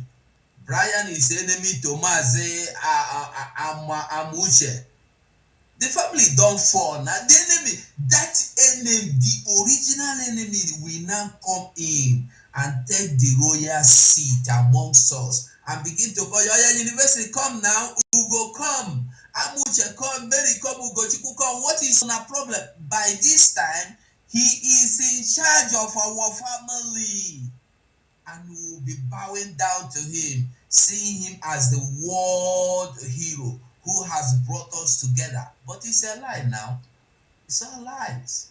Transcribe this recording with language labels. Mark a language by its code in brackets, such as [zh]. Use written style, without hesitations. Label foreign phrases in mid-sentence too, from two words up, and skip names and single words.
[en] Brian is enemy to Maze Amuche. The family don't fall. Now the enemy, that enemy, the original enemy will now come in and take the royal seat amongst us and begin to call, university, come now, Ugo come, Amuche come, Mary come, Ugochukwu come. What is our problem? By this time, he is in charge of our family, and we will be bowing down to him, seeing him as the world hero who has brought us together. But it's a lie now. It's all lies.